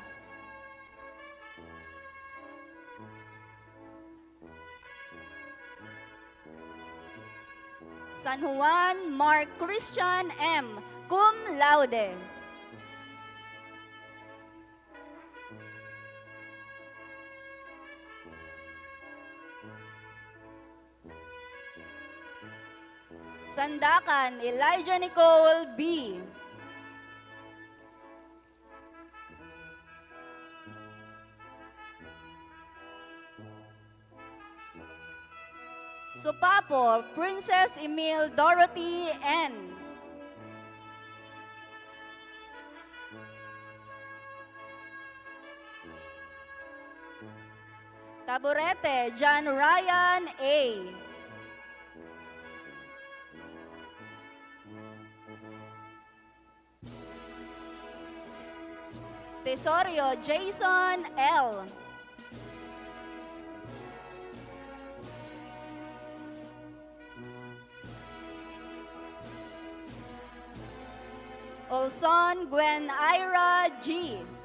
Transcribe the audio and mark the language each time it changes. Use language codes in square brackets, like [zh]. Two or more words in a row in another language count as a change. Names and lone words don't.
[en] San Juan Mark Christian M. [la] Cum laude. [en] Sandakan Elijah Nicole B. Supapo Princess Emil Dorothy N. Taburete John Ryan A. Tesorio Jason L. Olson Gwen Ira G.